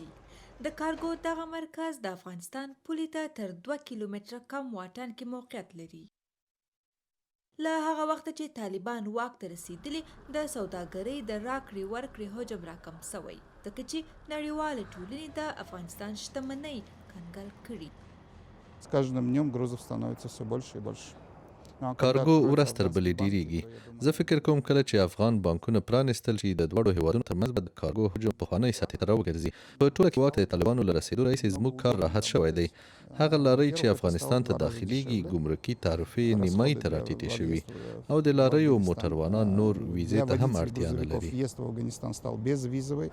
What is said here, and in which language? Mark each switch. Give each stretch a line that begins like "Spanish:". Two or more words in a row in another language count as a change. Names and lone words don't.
Pashto: د کارګو دغه مرکز د افغانستان پولې ته تر 2 کیلومتره کم واټن کې موقعیت لري. له هغه وخته چې طالبان واک ته رسیدلي، د سوداګرۍ د راکړې ورکړې حجم راکم شوی، ځکه چې نړیوالې ټولنې د افغانستان شتمنۍ کنګل کړي.
Russian: С каждым днем грузов становится все больше и больше.
Pashto: کارګو ورځ تر بلې ډیریږي. زه فکر کوم کله چې افغان بانکونه پرانیستل شي د دواړو هیوادونو ترمنځ به د کارګو حجم پخوانۍ سطحې ته راوګرځي. په ټوله کې واک ته د طالبانو له رسېدو راهیسې زموږ کار راحت شوی دی. هغه لارۍ چې افغانستان ته داخلیږي ګمرکي تعرفې نیمایي ته راټیټې شوي او د لاریو موټروانان نور ویزې ته هم اړتیا نه لري.